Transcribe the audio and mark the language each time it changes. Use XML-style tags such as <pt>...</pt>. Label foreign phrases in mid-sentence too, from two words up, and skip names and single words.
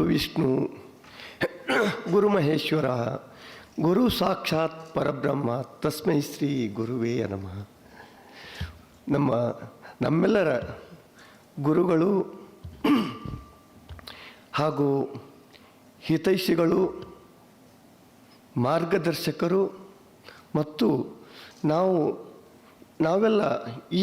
<sa>ವಿಷ್ಣು ಗುರು ಮಹೇಶ್ವರ ಗುರು ಸಾಕ್ಷಾತ್ ಪರಬ್ರಹ್ಮ ತಸ್ಮೈ ಶ್ರೀ ಗುರುವೇ ನಮಃ.</sa> <kn>ನಮ್ಮೆಲ್ಲರ ಗುರುಗಳು ಹಾಗೂ ಹಿತೈಷಿಗಳು, ಮಾರ್ಗದರ್ಶಕರು ಮತ್ತು ನಾವೆಲ್ಲ ಈ</kn>